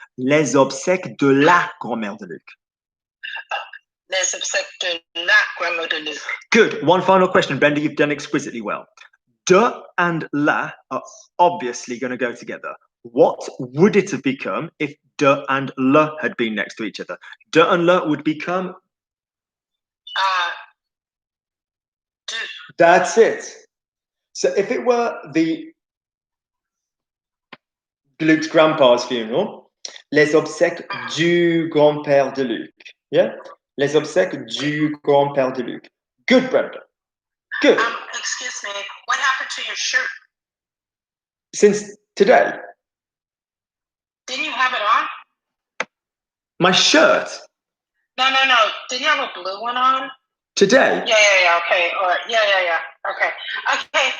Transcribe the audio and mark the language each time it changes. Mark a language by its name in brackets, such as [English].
[French] Les obsèques de la grand-mère de Luc. Les obsèques de la grand-mère de Luc. [English] Good. One final question, Brenda. You've done exquisitely well. De and la are obviously going to go together. What would it have become if de and le had been next to each other? De and le would become. [French] De. [English] That's it. So if it were Luke's grandpa's funeral, [French] les obsèques du grand-père de Luc. [English] Yeah? [French] Les obsèques du grand-père de Luc. [English] Good, Brenda. Good. Excuse me, what happened to your shirt? Since today, Didn't you have it on? my shirt, No. Didn't you have a blue one on? today, Yeah. Okay. All right. Yeah. Okay.